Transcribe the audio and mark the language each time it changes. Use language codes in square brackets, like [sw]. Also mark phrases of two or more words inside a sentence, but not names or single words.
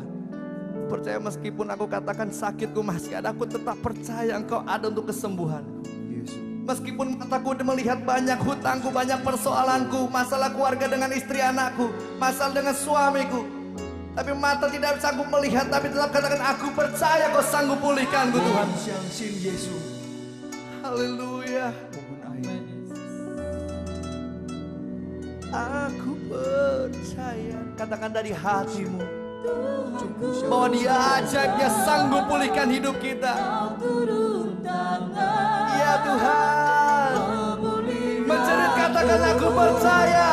[id] Percaya meskipun aku katakan sakitku masih ada, aku tetap percaya Engkau ada untuk kesembuhanku. Meskipun mataku melihat banyak hutangku, banyak persoalanku, masalah keluarga dengan istri anakku, masalah dengan suamiku, tapi mata tidak sanggup melihat, tapi tetap katakan aku percaya Kau sanggup pulihkanku Tuhan. [zh] 相信耶稣， [id] Haleluya. [zh] 我们爱你。 [id] Aku percaya, katakan dari hatimu bahwa Dia ajaib, Dia sanggup pulihkan hidup kita. Ya Tuhan, menjerit katakan aku percaya.